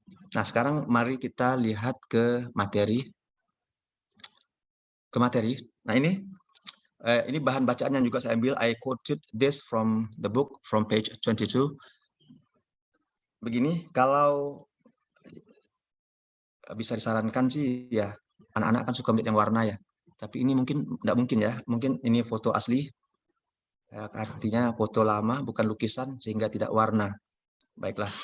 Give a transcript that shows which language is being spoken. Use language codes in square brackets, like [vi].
[id] Nah, sekarang mari kita lihat ke materi. Nah, ini bahan bacaan yang juga saya ambil. [en] I quoted this from the book, from page 22. [id] Begini, kalau bisa disarankan sih ya, anak-anak kan suka melihat yang warna ya. Tapi ini tidak mungkin ya. Mungkin ini foto asli. Artinya foto lama, bukan lukisan, sehingga tidak warna. Baiklah.